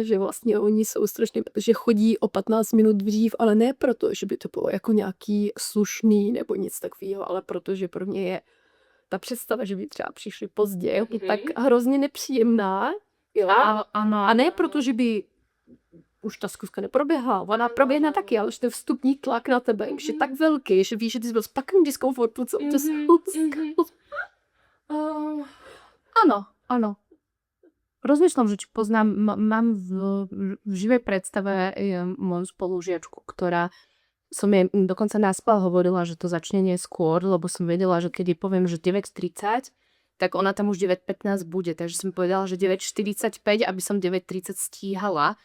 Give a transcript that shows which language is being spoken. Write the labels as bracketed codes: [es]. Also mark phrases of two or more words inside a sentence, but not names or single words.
[cs] že vlastně oni jsou strašně, že chodí o 15 minut dřív, ale ne proto, že by to bylo jako nějaký slušný nebo nic takového, ale protože pro mě je ta představa, že by třeba přišli pozdě, je tak hrozně nepříjemná, jo, a ne proto, že by už ta zkuska neproběhla, ona proběhne taky, ale že ten vstupní tlak na tebe už je tak velký, že víš, že ty jsi byl v takovém diskomfortu, co to [sk] Áno. Rozmýšľam, že či poznám, mám v živej predstave moju spolužiačku, ktorá som jej dokonca naspal hovorila, že to začne neskôr, lebo som vedela, že keď jej poviem, že 9:30, tak ona tam už 9:15 bude, takže som povedala, že 9:45, aby som 9:30 stíhala.